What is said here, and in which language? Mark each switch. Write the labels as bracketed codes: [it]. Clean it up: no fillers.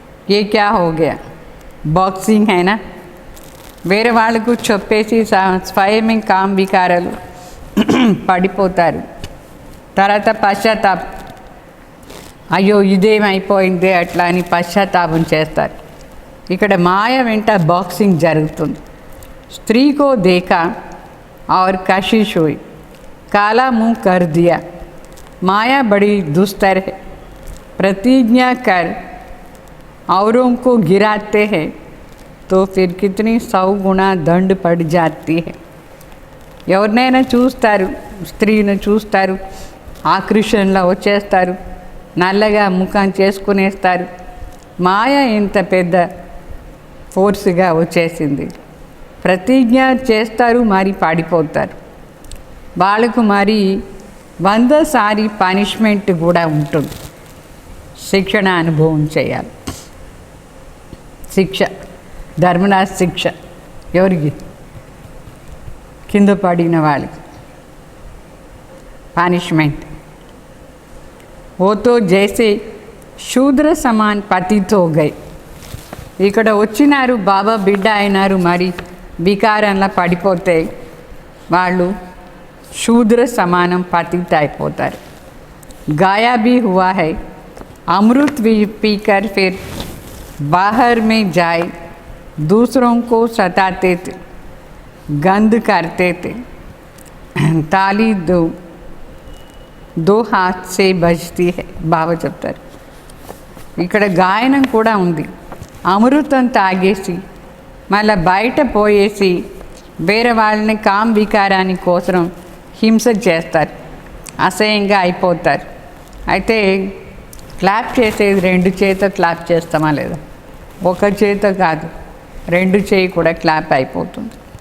[hi] ये क्या हो गया, [te] బాక్సింగ్ అయినా వేరే వాళ్ళకు చెప్పేసి స్వయమే కామ వికారాలు పడిపోతారు. తర్వాత పశ్చాత్తాపం, అయ్యో ఇదేమైపోయింది అట్లా అని పశ్చాత్తాపం చేస్తారు. ఇక్కడ మాయ వెంట బాక్సింగ్ జరుగుతుంది. [hi] స్త్రీ को देखा और कशिश हुई, काला मुंह कर दिया. माया बड़ी दुस्तर है, प्रतिज्ञा कर औरों को गिराते हैं तो फिर कितनी 100 गुना दंड पड़ जाती है. [te] ఎవరినైనా చూస్తారు, స్త్రీని చూస్తారు, ఆకర్షణలో వచ్చేస్తారు, నల్లగా ముఖం చేసుకునేస్తారు. మాయ ఇంత పెద్ద ఫోర్స్గా వచ్చేసింది. ప్రతిజ్ఞ చేస్తారు, మరి పాడిపోతారు. వాళ్ళకు మరి 100 సారి పనిష్మెంట్ కూడా ఉంటుంది, శిక్షణ అనుభవం చేయాలి. శిక్ష, ధర్మరాజ్ శిక్ష ఎవరికి, కింద పడిన వాళ్ళకి పనిష్మెంట్. [hi] वो तो जैसे శూద్ర సమాన్ పతితో గై. [te] ఇక్కడ వచ్చినారు, బాబా బిడ్డ అయినారు, మరి వికారంలో పడిపోతే వాళ్ళు శూద్ర సమానం పతిత అయిపోతారు. [hi] गाया भी हुआ है, अमृत भी पीकर फिर बाहर में जाए दूसरों को सताते थे, गंद करते थे. ताली दो हाथ से बजती है, [te] బాబా చెప్తారు. ఇక్కడ గాయనం కూడా ఉంది. అమృతం తాగేసి మళ్ళీ బయట పోయేసి వేరే వాళ్ళని కామ వికారాని కోసం హింస చేస్తారు, అసహ్యంగా అయిపోతారు. అయితే క్లాప్ చేసేది 2 చేత క్లాప్ చేస్తామా లేదా, ఒక చేత కాదు, 2 చేయి కూడా క్లాప్ అయిపోతుంది.